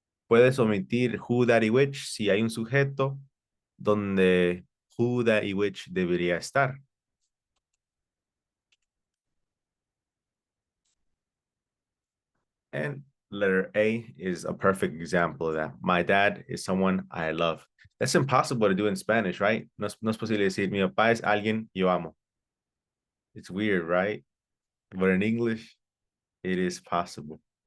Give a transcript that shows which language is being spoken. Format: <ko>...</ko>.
<es>Puedes omitir who, that, y which si hay un sujeto donde who, that, y which debería estar.</es> <en>And letter A is a perfect example of that. My dad is someone I love. That's impossible to do in Spanish, right?</en> <es>No es posible decir, mi papá es alguien yo amo.</es> <en>It's weird, right? But in English, it is possible.</en>